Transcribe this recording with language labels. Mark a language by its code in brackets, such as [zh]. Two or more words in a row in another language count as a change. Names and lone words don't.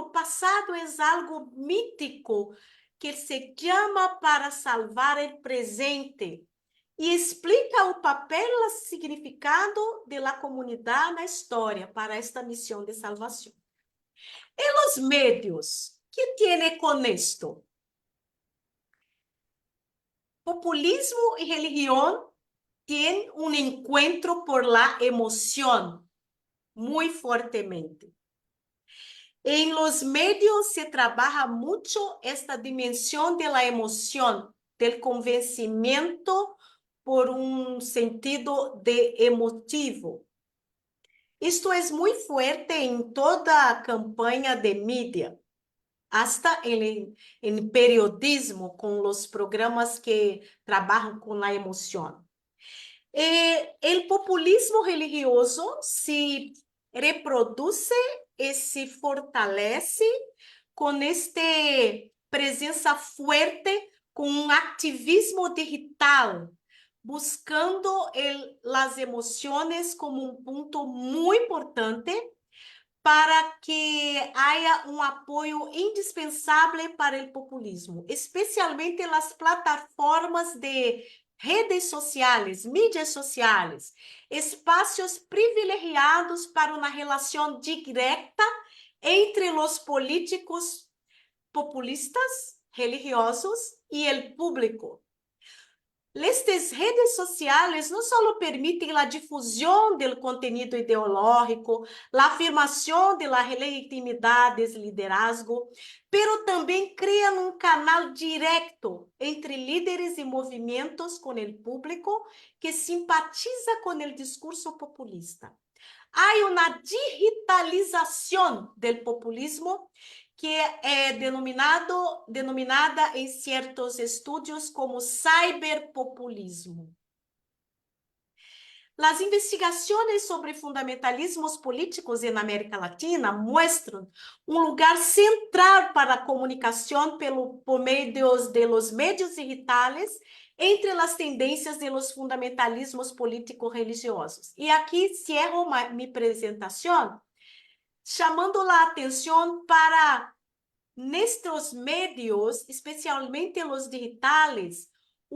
[pt] O passado é algo mítico que se chama para salvar o presente e explica o papel e o significado da comunidade na história para esta missão de salvação. E os médios, que tem com isto? Populismo e religião têm um encontro por la emoção, muito fortemente. [es] En los medios se trabaja mucho esta dimensión de la emoción, del convencimiento por un sentido de emotivo. Esto es muy fuerte en toda campaña de mídia, hasta en periodismo, con los programas que trabajan con la emoción. El populismo religioso se reproduce [pt] e se fortalece com esta presença forte, com um ativismo digital, buscando as emoções como um ponto muito importante para que haja um apoio indispensável para o populismo, especialmente nas plataformas de redes sociais, mídias sociais, espaços privilegiados para uma relação direta entre os políticos populistas religiosos [es] y el público. Estas redes sociales [pt] não só permitem a difusão do contenido ideológico, a afirmação da legitimidade do [es] liderazgo, pero [pt] também criam um canal direto entre líderes e movimentos com o público que simpatiza com o discurso populista. Há uma digitalização do populismo que é denominada em certos estudos como cyberpopulismo. As investigações sobre fundamentalismos políticos na América Latina mostram um lugar central para a comunicação por meio de [es] los medios [pt] digitais entre as tendências de los fundamentalismos político-religiosos. E aqui cierro minha apresentação chamando a atenção para nestes medios, especialmente os digitais, o